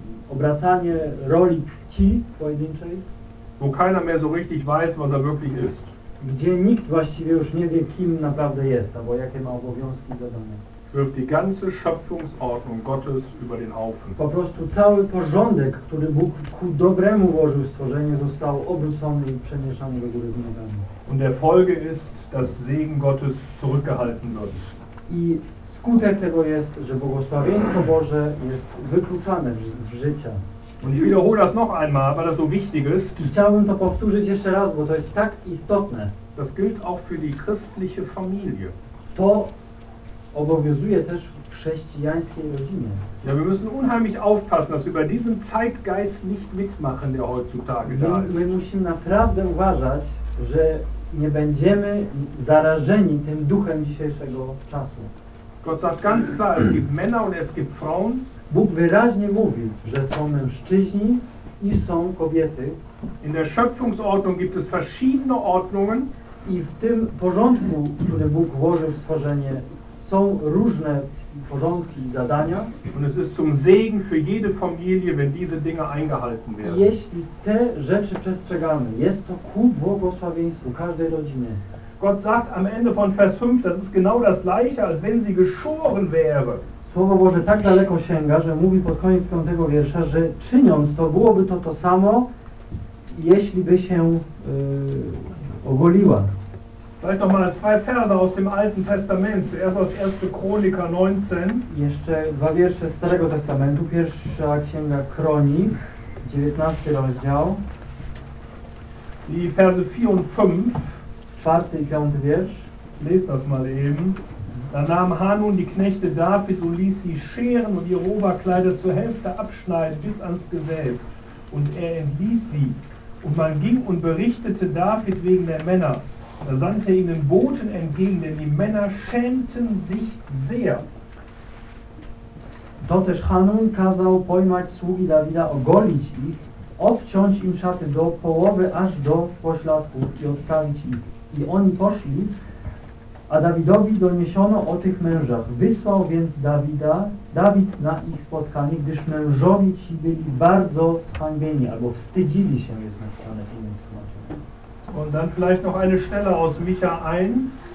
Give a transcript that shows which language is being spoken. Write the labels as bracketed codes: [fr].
[pl] obracanie roli płci pojedynczej, [de] wo keiner mehr so richtig weiß, was er wirklich ist. [pl] Gdzie nikt właściwie już nie wie, kim naprawdę jest, albo jakie ma obowiązki i zadania. [de] Wirft die ganze Schöpfungsordnung Gottes über den Haufen. [pl] Po prostu cały porządek, który Bóg ku dobremu włożył w stworzenie, został obrócony i przemieszany do góry nogami. [de] Und der Folge ist, dass Segen Gottes zurückgehalten wird. [pl] I skutek tego jest, że błogosławieństwo Boże jest wykluczane z życia. [de] Und ich wiederhole das noch einmal, weil das so wichtig ist. [pl] I chciałbym to powtórzyć jeszcze raz, bo to jest tak istotne. [de] Das gilt auch für die christliche Familie. [pl] To obowiązuje też w chrześcijańskiej rodzinie. [de] Ja, wir müssen unheimlich aufpassen, dass wir bei diesem Zeitgeist nicht mitmachen, der heutzutage da ist. [pl] My musimy naprawdę uważać, że nie będziemy zarażeni tym duchem dzisiejszego czasu. [de] Gott sagt ganz klar, es gibt Männer und es gibt Frauen. [pl] Bóg wyraźnie mówi, że są mężczyźni i są kobiety. [de] In der Schöpfungsordnung gibt es verschiedene Ordnungen. [pl] I w tym porządku, który Bóg włożył w stworzenie, są różne porządki i zadania. [de] Und es ist zum Segen für jede Familie, wenn diese Dinge eingehalten werden. [pl] Jeśli te rzeczy przestrzegamy, jest to ku błogosławieństwu każdej rodziny. [de] Gott sagt am Ende von Vers 5, das ist genau das gleiche, als wenn sie geschoren wäre. [pl] Słowo Boże tak daleko sięga, że mówi pod koniec 5 wiersza, że czyniąc to, byłoby to to samo, jeśli by się ogoliła. [de] Vielleicht noch mal zwei Verse aus dem Alten Testament, zuerst aus 1. Chronika 19. [pl] Jeszcze dwa wiersze Starego Testamentu, pierwsza księga Kronik, 19 rozdział. [de] Die Verse 4 und 5. [pl] Czwarty i piąty wiersz. [de] Lest das mal eben. Da nahm Hanun die Knechte Davids und ließ sie scheren und ihre Oberkleider zur Hälfte abschneiden bis ans Gesäß. Und er entließ sie. Und man ging und berichtete David wegen der Männer. Da sandte er ihnen Boten entgegen, denn die Männer schämten sich sehr. [pl] Toteż Hanun kazał pojmać sługi Dawida, ogolić ich, obciąć im szaty do połowy aż do pośladków i odprawić ich. I oni poszli. A Dawidowi doniesiono o tych mężach. Wysłał więc Dawida, Dawid na ich spotkanie, gdyż mężowie ci byli bardzo zhańbieni, albo wstydzili się, jest napisane w innym tłumaczeniu. [de] Und dann vielleicht noch eine Stelle aus Micha 1.